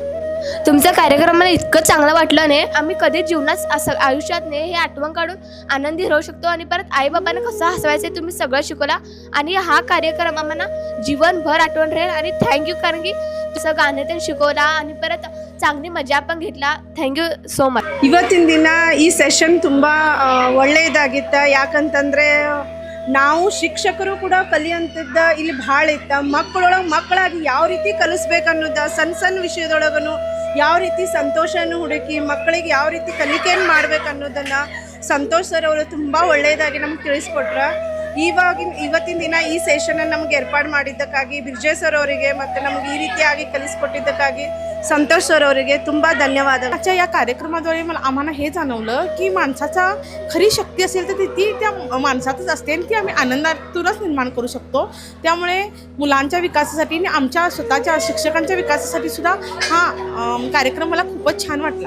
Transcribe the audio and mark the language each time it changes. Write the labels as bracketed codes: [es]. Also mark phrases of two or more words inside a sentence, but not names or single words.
[mr] तुमचा कार्यक्रम मला इतकं चांगलं वाटलं नाही, आम्ही कधी जीवनात असं आयुष्यात नाही हे आठवण काढून आनंदी राहू शकतो. आणि परत आईबाबांना कसं हसवायचं तुम्ही सगळं शिकवला आणि हा कार्यक्रम आम्हाला जीवनभर आठवण राहील. आणि थँक्यू, कारण की तुझं गाण्यातून शिकवला आणि परत चांगली मजा पण घेतला. [en] thank you so much. [kn] ಇವತ್ತಿನ ದಿನ ಈ ಸೆಷನ್ ತುಂಬ ಒಳ್ಳೆಯದಾಗಿತ್ತು. ಯಾಕಂತಂದರೆ ನಾವು ಶಿಕ್ಷಕರು ಕೂಡ ಕಲಿಯುವಂಥದ್ದು ಇಲ್ಲಿ ಭಾಳ ಇತ್ತು. ಮಕ್ಕಳಾಗಿ ಯಾವ ರೀತಿ ಕಲಿಸ್ಬೇಕು ಅನ್ನೋದು, ಸಣ್ಣ ಸಣ್ಣ ವಿಷಯದೊಳಗೂ ಯಾವ ರೀತಿ ಸಂತೋಷವನ್ನು ಹುಡುಕಿ ಮಕ್ಕಳಿಗೆ ಯಾವ ರೀತಿ ಕಲಿಕೆಯನ್ನು ಮಾಡ್ಬೇಕು ಅನ್ನೋದನ್ನು ಸಂತೋಷ್ ಸರ್ ಅವರು ತುಂಬ ಒಳ್ಳೆಯದಾಗಿ ನಮ್ಗೆ ತಿಳಿಸ್ಕೊಟ್ರು. ಇವತ್ತಿನ ದಿನ ಈ ಸೆಷನನ್ನು ನಮಗೆ ಏರ್ಪಾಡು ಮಾಡಿದ್ದಕ್ಕಾಗಿ ಬಿರ್ಜೆ ಸರ್ ಅವರಿಗೆ ಮತ್ತು नಮಗೆ ಈ ರೀತಿಯಾಗಿ कलिस्ಕೊಟ್ಟಿದ್ದಕ್ಕಾಗಿ संतोष सर ಅವರಿಗೆ ತುಂಬ ಧನ್ಯವಾದ. [mr] आजच्या या कार्यक्रमाद्वारे आम्हाला हे जाणवलं की माणसाचा खरी शक्ती असेल तर ती त्या माणसातच असते आणि ती आम्ही आनंदातूनच निर्माण करू शकतो. त्यामुळे मुलांच्या विकासासाठी आणि आमच्या स्वतःच्या शिक्षकांच्या विकासासाठी सुद्धा हा कार्यक्रम मला खूपच छान वाटला.